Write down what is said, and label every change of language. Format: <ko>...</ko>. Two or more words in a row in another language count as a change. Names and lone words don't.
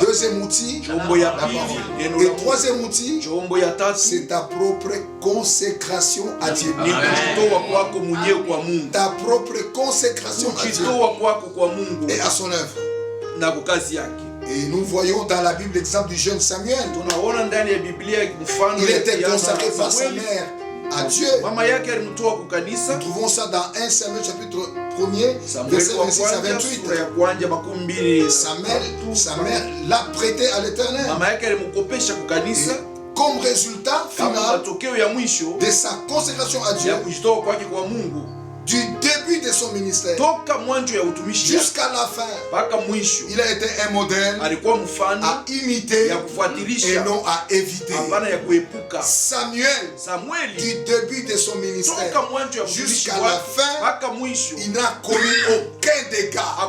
<fr>Deuxième outil,</fr> <sw>Chombo ya</sw> <fr>la</fr> <sw>pili</sw> <fr>parole.</fr> <sw>neno</sw> <fr>Et</fr> <sw>la Mungu.</sw> <fr>troisième outil,</fr> <sw>Chombo ya tatu</sw> <fr>c'est ta propre consécration à Dieu.</fr> <sw>ni kujitoa kwako mwenyewe kwa Mungu,</sw> <fr>Ta propre consécration à Dieu</fr> <sw>kujitoa kwako kwa Mungu</sw> <fr>et à son œuvre.</fr> <sw>na kwa kazi yake.</sw> <fr>Et nous voyons dans la Bible l'exemple du jeune Samuel.</fr> <sw>Tunaona ndani ya Biblia mfano</sw> <fr>Il</fr> <sw>ya</sw> <fr>était</fr> <sw>kijana</sw> <fr>consacré par sa</fr> <sw>Samueli.</sw> <fr>mère à Dieu.</fr> <sw>Mama yake alimtoa kwa kanisa.</sw> <fr>Nous trouvons ça dans 1 Samuel chapitre 1er,</fr> <sw>Samueli</sw> <fr>verset</fr> <sw>wa</sw> <fr>26 à</fr> <sw>kwanza</sw> <fr>28.</fr> <sw>sura ya kwanza makumi mbili.</sw> <fr>Sa mère l'a prêté à l'Éternel.</fr> <sw>Mama yake alimkopesha kwa kanisa</sw> <fr>Comme résultat</fr> <sw>kama</sw> <fr>final</fr> <sw>matokeo ya mwisho</sw> <fr>de sa consécration à Dieu,</fr> <sw>ya kujitoa kwake kwa Mungu.</sw> <fr>Du début de son ministère jusqu'à la fin, il a été un modèle à imiter et non à éviter. Samuel, du début de son ministère jusqu'à la fin, il n'a commis aucun dégât.</fr>